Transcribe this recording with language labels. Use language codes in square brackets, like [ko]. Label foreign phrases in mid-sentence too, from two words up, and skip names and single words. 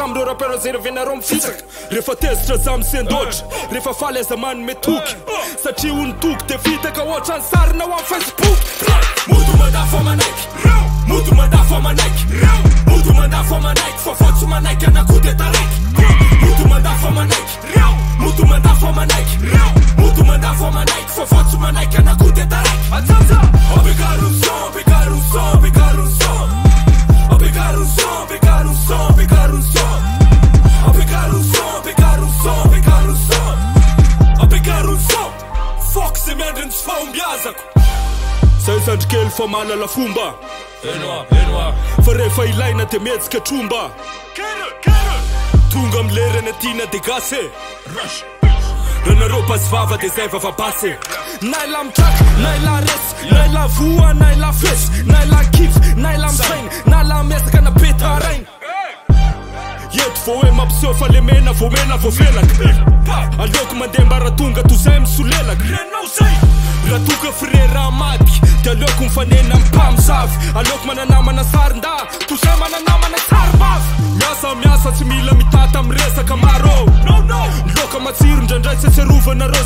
[mg] hatramin'ireo rapero zay revenareo mifisaka rehefa tezitra za misendotra rehefa faly aza manome toky satria ho ny toky dia vita ka ohatra ny sarina ho amin'ny facebook moto mandafa manaiky moto mandafa manaiky moto mandafa manaiky fa fotsy manaiky anako dia taraiky moto mandafa manaiky moto mandafa manaiky moto mandafa manaiky fa fotsy manaiky anako dia taraiky [pt] apegar um som, pegar um som, [mg] pegar um som apegar um som, pegar um som, pegar um som apegar um som, pegar um som, pegar um som apegar um som fox se miandry ny tsy fahombiazako zay sandrikely fa mahalala fomba fa rehefa ilaina dia mihetsika tromba tonga amlerana tiana dia gasy raha nareo pasivava dia zay vavabasy na ila mitraky na ila resy na ila voa na ila fesy na ila kivy na ila misainy na ila miezaka na betarainy eto vo hoe mampiseho fa le mena vofelaka aleoko mandeha mbara tonga tozay misolelaka raha toka frera maty dia aleoko mifanena mpamosavy aleoko mananamana sarinda tozay mananamana tsaribavy miasa tsy mila mitata miresaka maro loka matsiro ndraindray tsy atserovana